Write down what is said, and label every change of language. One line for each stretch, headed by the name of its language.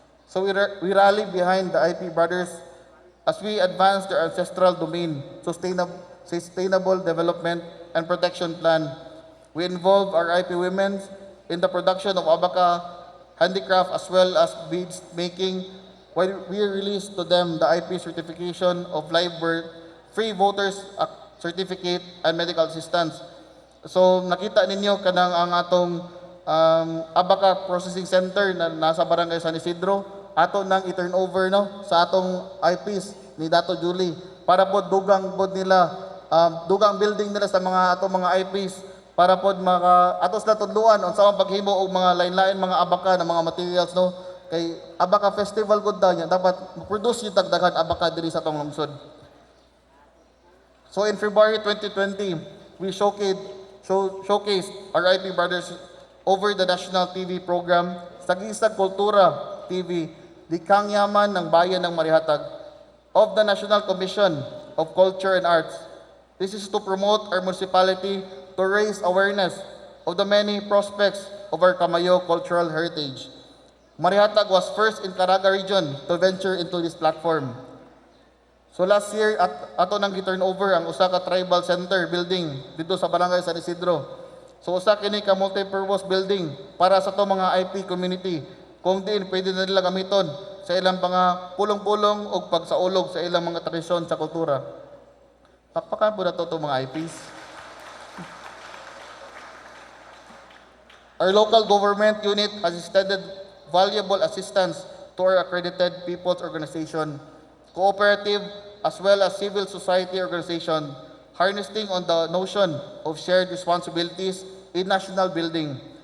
English: So we rally behind the IP brothers as we advance their ancestral domain, sustainable development and protection plan. We involve our IP women in the production of Abaca handicraft as well as beads making, while we release to them the IP certification of live birth, free voters certificate, and medical assistance.
Cebuano: So nakita ninyo kanang ang atong Abaca Processing Center na nasa Barangay San Isidro, ato nang i-turn over no, sa atong IPs ni Dato Julie para po dugang pod nila, dugang building nila sa mga atong mga IPs para pod atos na tudluan unsa ang paghimo og mga lain-lain mga Abaca na mga materials no, kay Abaca Festival gud daw niya dapat produce
Filipino: yung dagdagan
Cebuano: Abaca diri sa atong lungsod.
English: So in February 2020, we showcased our IP brothers over the national TV program Sagisag Kultura TV, Likang Yaman ng Bayan ng Marihatag of the National Commission of Culture and Arts. This is to promote our municipality to raise awareness of the many prospects of our Kamayo cultural heritage. Marihatag was first in Caraga region to venture into this platform.
Cebuano: So last year, ato nang gi-turn over ang usa ka tribal center building dito sa Barangay San Isidro. So usa kini ka multi-purpose building para sa to mga IP community. Kung diin pwede na nila gamiton sa ilang mga pulong-pulong o pagsaulog sa ilang mga tradisyon sa kultura. Pakpakan po na to mga IPs.
English: Our local government unit has extended valuable assistance to our accredited people's organization, cooperative, as well as civil society organization, harnessing on the notion of shared responsibilities in national building.